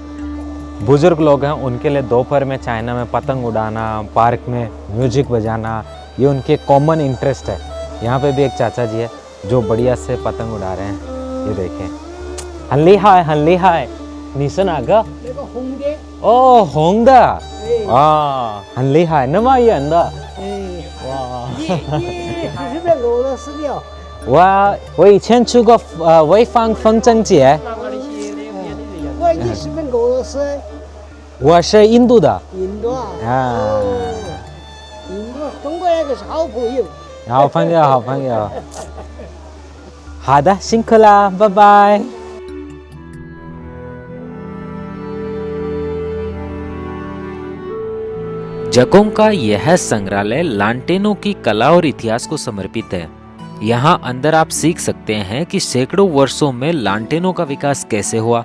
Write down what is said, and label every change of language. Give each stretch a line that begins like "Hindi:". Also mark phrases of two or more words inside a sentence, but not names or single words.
Hindi: बुजुर्ग लोग हैं उनके लिए दोपहर में चाइना में पतंग उड़ाना, पार्क में म्यूजिक बजाना, ये उनके कॉमन इंटरेस्ट है। यहाँ पे भी एक चाचा जी है जो बढ़िया से पतंग उड़ा रहे हैं। ये देखें, हल्ली हाय हल्ली हाय निशन आगा ओ होंगा
Chinese: 很厉害那么远的哇我以前去过潍坊风筝节你是不是俄罗斯？我是印度的印度啊？啊印度，中国那个是好朋友。好朋友好朋友好的辛苦啦拜拜
Hindi: जगोंग का यह संग्रहालय लांटेनों की कला और इतिहास को समर्पित है। यहाँ अंदर आप सीख सकते हैं कि सैकड़ों वर्षों में लांटेनों का विकास कैसे हुआ।